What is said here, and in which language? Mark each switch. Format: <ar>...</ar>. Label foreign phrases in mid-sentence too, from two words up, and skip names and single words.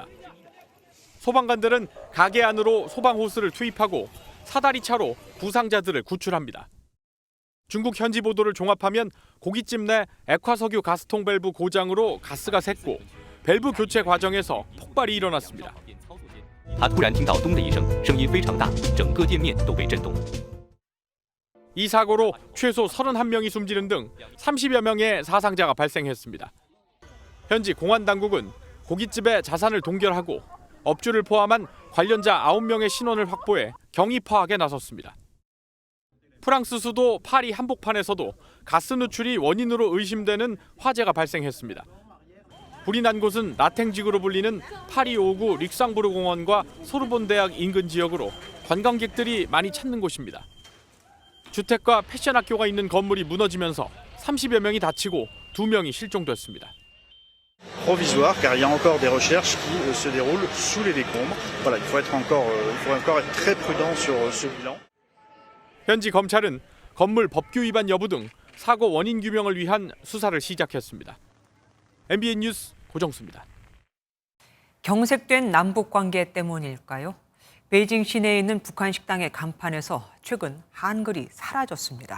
<ko>소방관들은 가게 안으로 소방호스를 투입하고 사다리 차로 부상자들을 구출합니다. 중국 현지 보도를 종합하면 고깃집 내 액화석유 가스통 밸브 고장으로 가스가 샜고 밸브 교체 과정에서 폭발이 일어났습니다.</ko> <zh>他突然听到咚的一声，声音非常大，整个店面都被震动。</zh> <ko>이 사고로 최소 31명이 숨지는 등 30여 명의 사상자가 발생했습니다. 현지 공안 당국은 고깃집의 자산을 동결하고 업주를 포함한 관련자 9명의 신원을 확보해 경위 파악에 나섰습니다. 프랑스 수도 파리 한복판에서도 가스 누출이 원인으로 의심되는 화재가 발생했습니다. 불이 난 곳은 라탱지구로 불리는 파리 5구 릭상부르 공원과 소르본 대학 인근 지역으로 관광객들이 많이 찾는 곳입니다. 주택과 패션 학교가 있는 건물이 무너지면서 30여 명이 다치고 2명이 실종됐습니다.</ko> <fr>Provisoire car il y a encore des recherches qui se déroulent sous les décombres. Voilà, il faut encore être très prudent sur ce bilan.</fr> <ko>현지 검찰은 건물 법규 위반 여부 등 사고 원인 규명을 위한 수사를 시작했습니다. MBN 뉴스 고정수입니다. 경색된 남북 관계 때문일까요? 베이징 시내에 있는 북한 식당의 간판에서 최근 한글이 사라졌습니다.</ko>